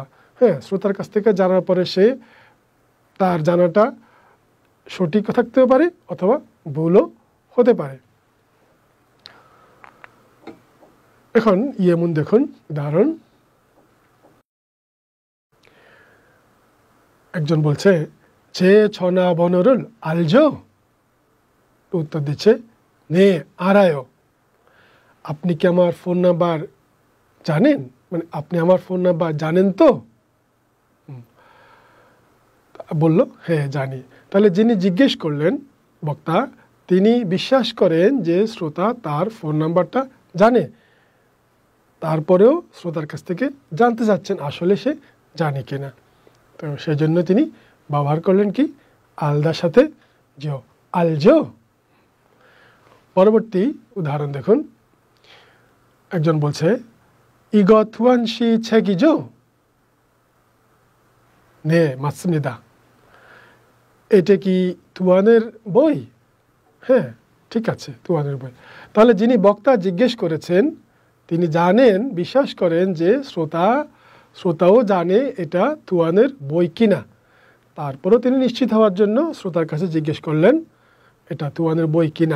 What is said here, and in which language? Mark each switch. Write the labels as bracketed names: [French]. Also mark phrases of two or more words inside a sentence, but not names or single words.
[Bangla] হ্যাঁ, শ্রোতার কাছ থেকে জানার পরে সে তার জানাটা সঠিক থাকতেও পারে অথবা ভুলও হতে পারে। এখন ইয়েমুন দেখুন উদাহরণ। একজন বলছে [Korean] 제 전화번호를 알죠? [Bangla] উত্তর দিচ্ছে [Korean] 네 알아요। [Bangla] আপনি কি আমার ফোন নাম্বার জানেন? মানে আপনি আমার ফোন নাম্বার জানেন তো? বলল হ্যাঁ জানি। তাহলে যিনি জিজ্ঞেস করলেন বক্তা, তিনি বিশ্বাস করেন যে শ্রোতা তার ফোন নাম্বারটা জানে, তারপরেও শ্রোতার কাছ থেকে জানতে চাচ্ছেন আসলে সে জানে কিনা। তো সেই জন্য তিনি ব্যবহার করলেন কি আলদার সাথে যেও, আলজো। পরবর্তী উদাহরণ দেখুন। একজন বলছে [Korean] 이거 투안 씨 책이죠? 네, 맞습니다। [Bangla] এটা কি তুয়ানের বই? হ্যাঁ, ঠিক আছে, তুয়ানের বই। তাহলে যিনি বক্তা জিজ্ঞেস করেছেন তিনি জানেন, বিশ্বাস করেন যে শ্রোতাও জানে এটা তুয়ানের বই কিনা। তারপরেও তিনি নিশ্চিত হওয়ার জন্য শ্রোতার কাছে জিজ্ঞেস করলেন এটা তুয়ানের বই কিনা।